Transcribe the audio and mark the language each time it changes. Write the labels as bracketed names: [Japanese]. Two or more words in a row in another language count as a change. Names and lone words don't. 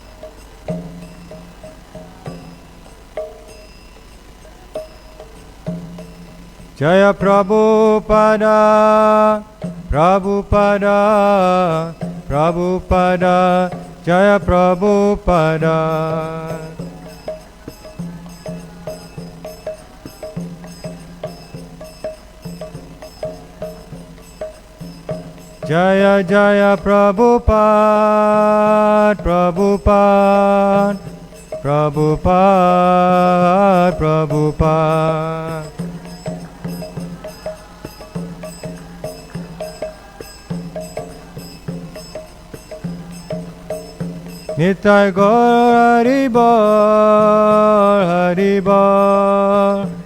[Sanskrit] Jaya Prabhupada Prabhupada Prabhupada Jaya Prabhupada Jaya Jaya Prabhupada Prabhupada Prabhupada Prabhupada Nitai Gaur Haribol Haribol